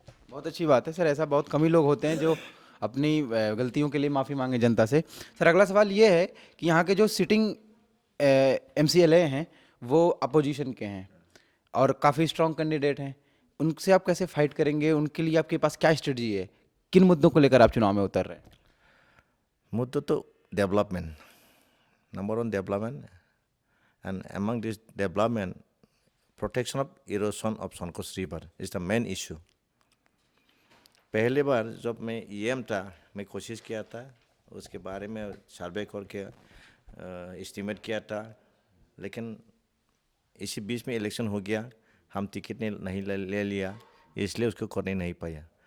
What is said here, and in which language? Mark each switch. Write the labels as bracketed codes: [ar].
[hi] बहुत अच्छी बात है सर, ऐसा बहुत कम ही लोग होते हैं जो अपनी गलतियों के लिए माफ़ी मांगे जनता से। सर अगला सवाल ये है कि यहाँ के जो सिटिंग एमसीएलए हैं वो अपोजिशन के हैं और काफ़ी स्ट्रांग कैंडिडेट हैं, उनसे आप कैसे फाइट करेंगे? उनके लिए आपके पास क्या स्ट्रेटजी है? किन मुद्दों को लेकर आप चुनाव में उतर रहे हैं? मुद्दा तो development number one development and [en] among this development protection of erosion of Sankos river is the main issue। [hi] पहले बार जब मैं ईएम था मैं कोशिश किया था उसके बारे में सर्वे करके एस्टिमेट किया था लेकिन इसी बीच में इलेक्शन हो गया हम टिकट नहीं ले लिया इसलिए उसको करने नहीं पाया।